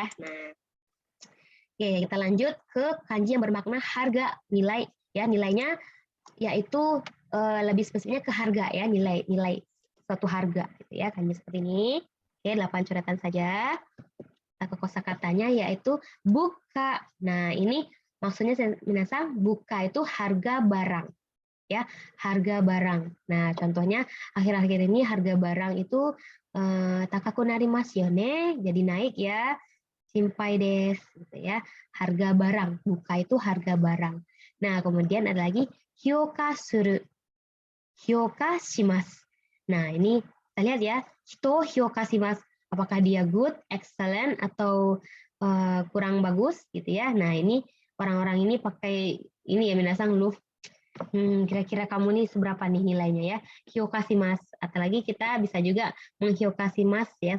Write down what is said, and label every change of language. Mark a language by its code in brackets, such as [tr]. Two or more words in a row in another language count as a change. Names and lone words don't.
[id] Nah, oke, kita lanjut ke kanji yang bermakna harga, nilai ya, nilainya yaitu lebih spesifiknya ke harga ya, nilai suatu harga gitu ya, kanji seperti ini. Oke, 8 coretan saja. Kita ke kosakatanya yaitu buka. Nah, ini maksudnya minasan buka itu harga barang ya, harga barang. Nah, contohnya akhir-akhir ini harga barang itu [ja] 高くなりますよね, [id] jadi naik ya. [ja] 心配です [id] gitu ya. Harga barang, buka itu harga barang. Nah, kemudian ada lagi [ja] 評価する. 評価します. [id] Nah, ini kita lihat ya, [ja] 人評価します. [id] Apakah dia [en] good, excellent, [id] atau kurang bagus gitu ya. Nah, ini orang-orang ini pakai ini ya, minasang lu kira-kira kamu nih seberapa nih nilainya ya. Hyokasimasu. Atau lagi kita bisa juga menghyokasimasu ya.